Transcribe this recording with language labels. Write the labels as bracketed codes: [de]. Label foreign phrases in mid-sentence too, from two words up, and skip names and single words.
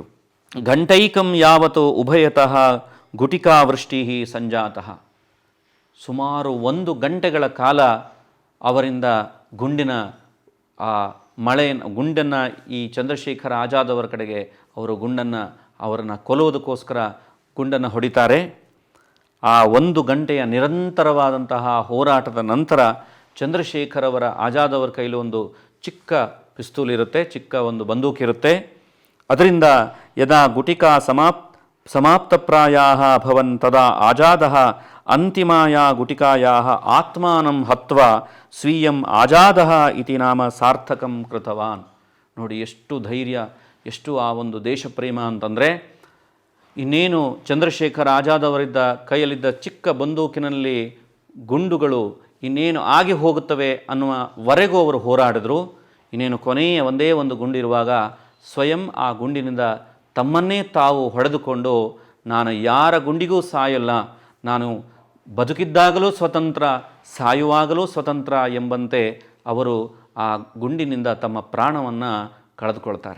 [sa] ಘಂಟೈಕಂ ಯಾವತ್ತು ಉಭಯತಃ ಗುಟಿಕಾವೃಷ್ಟಿ ಸಂಜಾತಃ, [kn] ಸುಮಾರು 1 ಗಂಟೆಗಳ ಕಾಲ ಅವರಿಂದ ಗುಂಡಿನ ಗುಂಡನ್ನು ಈ ಚಂದ್ರಶೇಖರ್ ಆಜಾದ್ ಅವರ ಕಡೆಗೆ ಅವರು ಅವರನ್ನು ಕೊಲ್ಲುವುದಕ್ಕೋಸ್ಕರ ಗುಂಡನ್ನು ಹೊಡಿತಾರೆ. ಆ 1 ಗಂಟೆಯ ನಿರಂತರವಾದಂತಹ ಹೋರಾಟದ ನಂತರ ಚಂದ್ರಶೇಖರ್ ಆಜಾದ್ ಅವರ ಕೈಲಿ ಒಂದು ಚಿಕ್ಕ ಪಿಸ್ತೂಲ್ ಇರುತ್ತೆ, ಚಿಕ್ಕ ಒಂದು ಬಂದೂಕಿರುತ್ತೆ. [sa] ಅದರಿಂದ ಯದಾ ಗುಟಿಕಾ ಸಮಾಪ್ತಪ್ರಾಯಾಃ ಅಭವನ್ ತದಾ ಆಜಾದಃ ಅಂತಿಮಾಯಾ ಗುಟಿಕಾಯಾಃ ಆತ್ಮಾನಂ ಹತ್ವಾ ಸ್ವೀಯಂ ಆಜಾದಃ ಇತಿ ನಾಮ ಸಾರ್ಥಕಂ ಕೃತವಾನ್. [kn] ನೋಡಿ ಎಷ್ಟು ಧೈರ್ಯ, ಎಷ್ಟು ಆ ಒಂದು ದೇಶಪ್ರೇಮ ಅಂತಂದರೆ, ಇನ್ನೇನು ಚಂದ್ರಶೇಖರ್ ಆಜಾದ್ ಅವರಿದ್ದ ಕೈಯಲ್ಲಿದ್ದ ಚಿಕ್ಕ ಬಂದೂಕಿನಲ್ಲಿ ಗುಂಡುಗಳು ಇನ್ನೇನು ಆಗಿ ಹೋಗುತ್ತವೆ ಅನ್ನುವವರೆಗೂ ಅವರು ಹೋರಾಡಿದ್ರು. ಇನ್ನೇನು ಕೊನೆಯ ಒಂದೇ ಒಂದು ಗುಂಡಿರುವಾಗ ಸ್ವಯಂ ಆ ಗುಂಡಿನಿಂದ ತಮ್ಮನ್ನೇ ತಾವು ಹೊಡೆದುಕೊಂಡು, ನಾನು ಯಾರ ಗುಂಡಿಗೂ ಸಾಯಲ್ಲ, ನಾನು ಬದುಕಿದ್ದಾಗಲೂ ಸ್ವತಂತ್ರ, ಸಾಯುವಾಗಲೂ ಸ್ವತಂತ್ರ ಎಂಬಂತೆ ಅವರು ಆ ಗುಂಡಿನಿಂದ ತಮ್ಮ ಪ್ರಾಣವನ್ನು ಕಳೆದುಕೊಳ್ತಾರೆ.